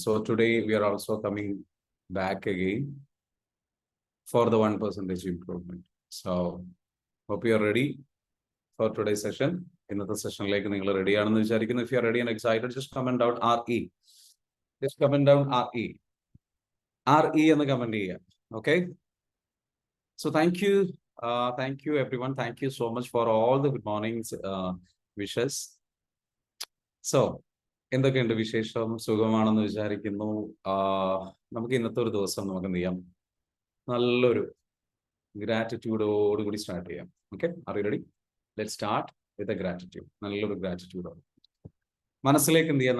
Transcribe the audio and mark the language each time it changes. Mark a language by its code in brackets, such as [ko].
[en] So today we are also coming back again for the 1% improvement. So hope you are ready for today session. [ml] ഇന്നത്തെ സെഷനിലേക്ക് നിങ്ങൾ ready ആണെന്ന് വിചാരിക്കുന്നു. [en] If you are ready and excited, just comment down RE. Just comment down RE [ml] എന്ന് comment ചെയ്യുക. [en] Okay. So thank you everyone. Thank you so much for all the good mornings wishes. [ml] So എന്തൊക്കെയുണ്ട് വിശേഷം? സുഖമാണെന്ന് വിചാരിക്കുന്നു. നമുക്ക് ഇന്നത്തെ ഒരു ദിവസം നമുക്ക് എന്ത് ചെയ്യാം? നല്ലൊരു ഗ്രാറ്റിറ്റ്യൂഡോടുകൂടി സ്റ്റാർട്ട് ചെയ്യാം. Okay, [en] Are you ready? Let start with a gratitude. [ml] നല്ലൊരു ഗ്രാറ്റിറ്റ്യൂഡോട് മനസ്സിലേക്ക് എന്ത് ചെയ്യാം?